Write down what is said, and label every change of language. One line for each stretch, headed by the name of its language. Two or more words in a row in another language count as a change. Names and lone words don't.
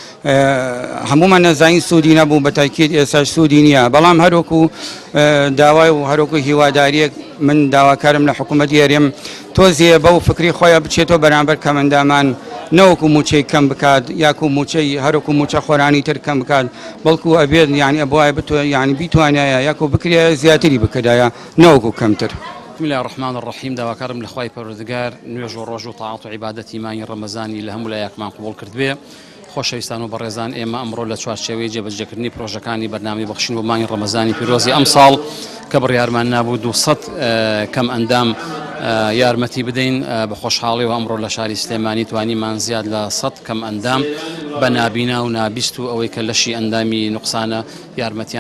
Central Kurdish: هەمومان نەزانین سوودی نەبوو بە تاکید ئێستاش سوودی نییە بەڵام هەروەکو داوای و هەروەکو هیواداریەک من داواکارم لە حکوومەتی هەرێم تۆزیە بەو فکری خۆیان بچێتەوە بەرامبەر کەمەندامان نەوەکو موچەی کەم بکات یاکو موچەی هەروەکو موچە خۆرانی تر کەم بکات بەڵکو ئەبێت یعنی ئەبوایە یعنی بیتوانایە یاکو بکرێ زیاتری بکردایە نەوەکو کەمتر.
Arabic: بسم الله الرحمن الرحیم
Central Kurdish: داواکارم لە خوای پەروەردگار نوێژ و ڕۆژ و تەعات و عیبادەتی مانگی ڕەمەزانی لە هەموو لایەکمان قبوڵ کردبێ. خۆشەویستان و بەڕێزان ئێمە ئەمڕۆ لە چوارچێوەی جێبەجێکردنی پرۆژەکانی بەرنامەی بەخشین بۆ مانگی ڕەمەزانی پیرۆزی ئەم ساڵ کە بڕیارمان نابوو 200 کەم ئەندام یارمەتی بدەین بە خۆشحاڵی و ئەمڕۆ لە شاری سلێمانی توانیمان زیاد لە 100 کەم ئەندام بە نابینا و نابیست و ئەوەی کە لەشی ئەندامی نوقسانە یارمەتیان